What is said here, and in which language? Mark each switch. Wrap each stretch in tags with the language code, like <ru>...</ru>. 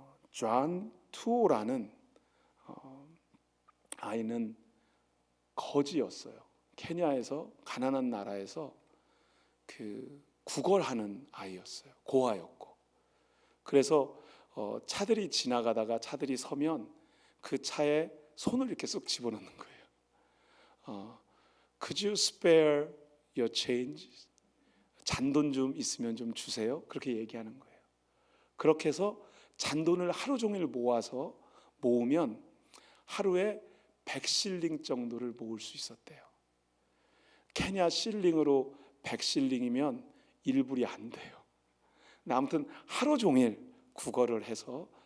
<ko>존 투오라는 아이는 거지였어요. 케냐에서, 가난한 나라에서 구걸하는 아이였어요. 고아였고. 그래서 차들이 지나가다가 차들이 서면 그 차에 손을 이렇게 쏙 집어넣는 거예요.</ko> <en>Could you spare your change?</en> <ko>잔돈 좀 있으면 좀 주세요. 그렇게 얘기하는 거예요. 그렇게 해서 잔돈을 하루 종일 모으면 하루에 100실링 정도를 모을 수 있었대요. 케냐 실링으로 100실링이면 1불이 안 돼요. 아무튼 하루 종일 구걸을 해서</ko>